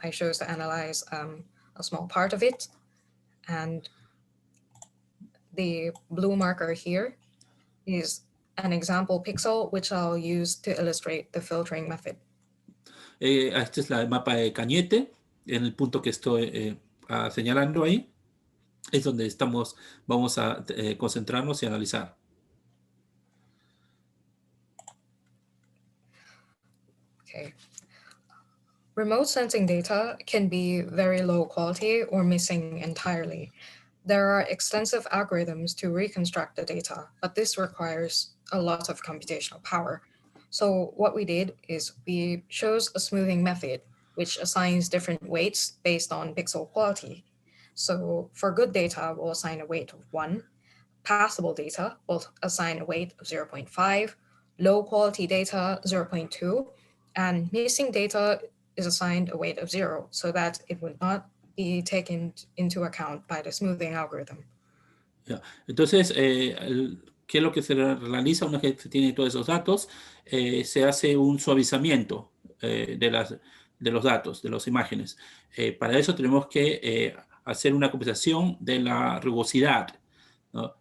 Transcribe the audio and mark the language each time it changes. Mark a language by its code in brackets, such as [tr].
[en] I chose to analyze a small part of it. And the blue marker here is an example pixel, which I'll use to illustrate the filtering method. [es] Este es el mapa de Cañete, en el punto que estoy señalando ahí. Es donde vamos a concentrarnos y analizar. Okay. [en] Remote sensing data can be very low quality or missing entirely. There are extensive algorithms to reconstruct the data, but this requires a lot of computational power. So what we did is we chose a smoothing method, which assigns different weights based on pixel quality. So for good data, we'll assign a weight of 1. Passable data will assign a weight of 0.5. Low quality data, 0.2. And missing data is assigned a weight of 0, so that it would not be taken into account by the smoothing algorithm. Yeah. [es] Entonces, ¿qué es lo que se realiza una vez que se tiene todos esos datos? Se hace un suavizamiento de los datos, de las imágenes. Para eso tenemos que hacer una compensación de la rugosidad, ¿no?